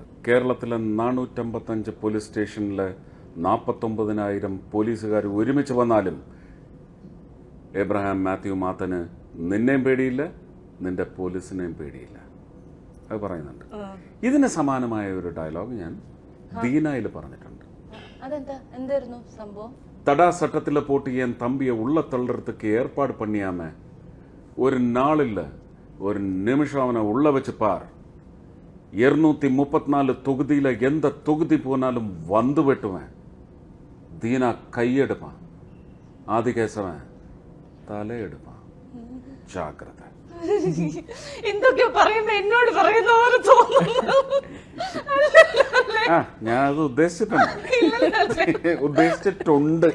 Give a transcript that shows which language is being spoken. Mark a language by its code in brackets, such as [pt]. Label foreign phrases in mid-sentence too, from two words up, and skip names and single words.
[ml] കേരളത്തിലെ 455 പോലീസ് സ്റ്റേഷനിലെ 49,000 പോലീസുകാർ ഒരുമിച്ച് വന്നാലും എബ്രഹാം മാത്യു മാത്തന് നിന്നെയും പേടിയില്ല, നിന്റെ പോലീസിനെയും പേടിയില്ല. അത് പറയുന്നുണ്ട്. ഇതിന് സമാനമായ ഒരു ഡയലോഗ് ഞാൻ ദീനായിൽ പറഞ്ഞിട്ടുണ്ട്. എന്തായിരുന്നു സംഭവം? [ta] தடா சட்டத்தில் போட்டு என் தம்பியை உள்ள தள்ளுறதுக்கு ஏற்பாடு பண்ணியாம ஒரு நாள் இல்ல ஒரு நிமிஷம் அவனை உள்ள வச்சு பார். 234 தொகுதியில எந்த தொகுதி போனாலும் வந்து வெட்டுவேன். [ml] ദീന കൈയെടുപ്പാൻ, ആദികേശവൻ തലയെടുപ്പാൻ. ജാഗ്രത. എന്തൊക്കെയോ പറയുമ്പോ എന്നോട് പറയുന്ന പോലെ തോന്നുന്നു. ഞാനത് ഉദ്ദേശിച്ചിട്ടുണ്ട്.